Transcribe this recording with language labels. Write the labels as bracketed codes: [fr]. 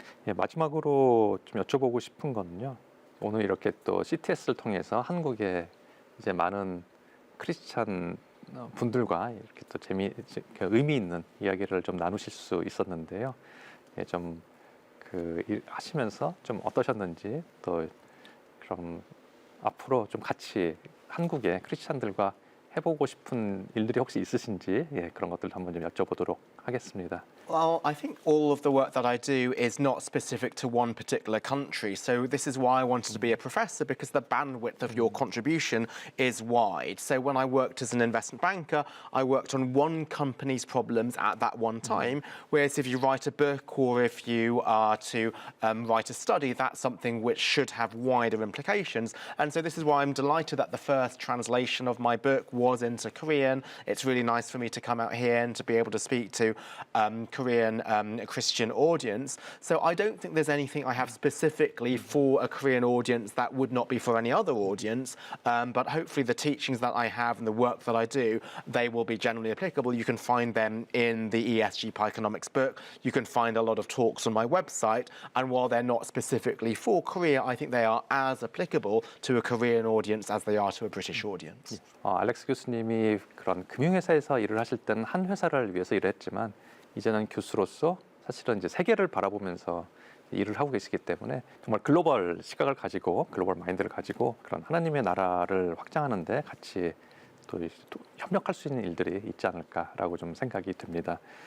[ko] 예, 마지막으로 좀 여쭤보고 싶은 거는요. 오늘 이렇게 또 CTS를 통해서 한국에 이제 많은 크리스찬 분들과 이렇게 또 의미 있는 이야기를 좀 나누실 수 있었는데요. 예, 좀 그 하시면서 좀 어떠셨는지 또 그럼 앞으로 좀 같이 한국의 크리스찬들과 해보고 싶은 일들이 혹시 있으신지 그런 것들도 한번 좀 여쭤보도록 하겠습니다. [en] Well, I think all of the work that I do is not specific to one particular country. So this is why I wanted to be a professor, because the bandwidth of your contribution is wide. So when I worked as an investment banker, I worked on one company's problems at that one time. Whereas if you write a book or if you are to write a study, that's something which should have wider implications. And so this is why I'm delighted that the first translation of my book was into Korean. It's really nice for me to come out here and to be able to speak to Korean Christian audience. So I don't think there's anything I have specifically for a Korean audience that would not be for any other audience. But hopefully the teachings that I have and the work that I do, they will be generally applicable. You can find them in the ESGpaiconomics book. You can find a lot of talks on my website. And while they're not specifically for Korea, I think they are as applicable to a Korean audience as they are to a British audience. [ko] 알렉스 교수님이 그런 금융회사에서 일을 하실 때는 한 회사를 위해서 일했지만 이제는 교수로서 사실은 이제 세계를 바라보면서 일을 하고 계시기 때문에 정말 글로벌 시각을 가지고 글로벌 마인드를 가지고 그런 하나님의 나라를 확장하는 데 같이 또 협력할 수 있는 일들이 있지 않을까라고 좀 생각이 듭니다.